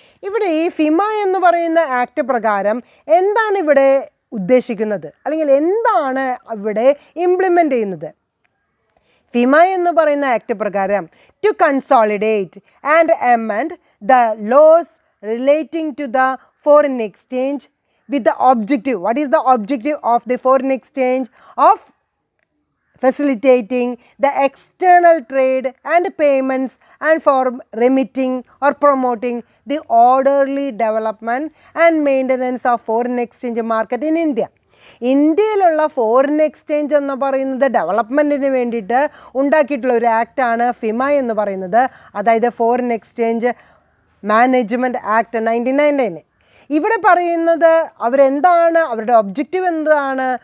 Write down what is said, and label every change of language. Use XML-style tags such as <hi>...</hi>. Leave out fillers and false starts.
<ml>ഇവിടെ ഈ ഫിമ എന്ന് പറയുന്ന ആക്ട് പ്രകാരം എന്താണ് ഇവിടെ ഉദ്ദേശിക്കുന്നത്, അല്ലെങ്കിൽ എന്താണ് ഇവിടെ ഇംപ്ലിമെൻ്റ് ചെയ്യുന്നത്? ഫിമ എന്ന് പറയുന്ന ആക്ട് പ്രകാരം</ml> <en>To consolidate and amend the laws relating to the foreign exchange with the objective. What is the objective of the foreign exchange?</en> <ml>Of</ml> <en>facilitating the external trade and payments and for remitting or promoting the orderly development and maintenance of foreign exchange market in India.</en> <ml>ഇന്ത്യയിലുള്ള foreign exchange എന്ന് പറയുന്നത് ഡെവലപ്മെൻറ്റിന് വേണ്ടിയിട്ട് ഉണ്ടാക്കിയിട്ടുള്ള ഒരു ആക്റ്റാണ് ഫിമ എന്ന് പറയുന്നത്, അതായത് foreign exchange management act 1999. ഇവിടെ പറയുന്നത് അവരെന്താണ്, അവരുടെ ഒബ്ജക്റ്റീവ് എന്താണ്?</ml>